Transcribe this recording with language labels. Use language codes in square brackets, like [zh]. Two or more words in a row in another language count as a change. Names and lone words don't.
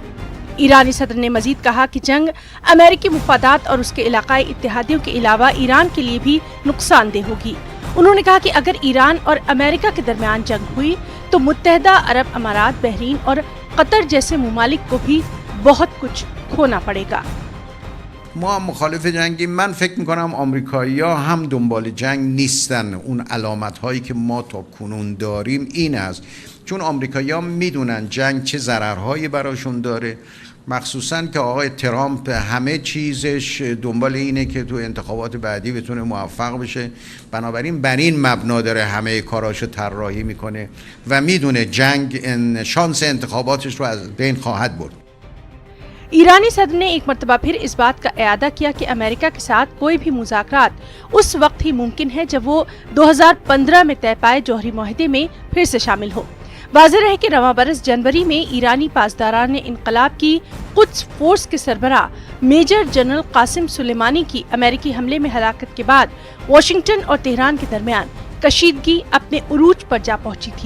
[ur] ایرانی صدر نے مزید کہا کہ جنگ امریکی مفادات اور اس کے علاقائی اتحادیوں کے علاوہ ایران کے لیے بھی نقصان دہ ہوگی. انہوں نے کہا کہ اگر ایران اور امریکا کے درمیان جنگ ہوئی تو متحدہ عرب امارات، بحرین اور قطر جیسے ممالک کو بھی بہت کچھ کھونا پڑے گا. [fa] ما هم مخالف جنگیم. من فکر میکنم آمریکایی‌ها هم دنبال جنگ نیستن. اون علامت‌هایی که ما تا کنون داریم این است، چون آمریکایی‌ها میدونن جنگ چه ضررهایی براشون داره، مخصوصاً که آقای ترامپ همه چیزش دنبال اینه که تو انتخابات بعدی بتونه موفق بشه، بنابراین بر این مبنا داره همه کاراشو طراحی میکنه و میدونه جنگ شانس انتخاباتش رو از بین خواهد برد. [ur] ایرانی صدر نے ایک مرتبہ پھر اس بات کا اعادہ کیا کہ امریکا کے ساتھ کوئی بھی مذاکرات اس وقت ہی ممکن ہے جب وہ 2015 میں طے پائے جوہری معاہدے میں پھر سے شامل ہو. واضح رہے کہ رواں برس جنوری میں ایرانی پاسداران انقلاب کی قدس فورس کے سربراہ میجر جنرل قاسم سلیمانی کی امریکی حملے میں ہلاکت کے بعد واشنگٹن اور تہران کے درمیان کشیدگی اپنے عروج پر جا پہنچی تھی.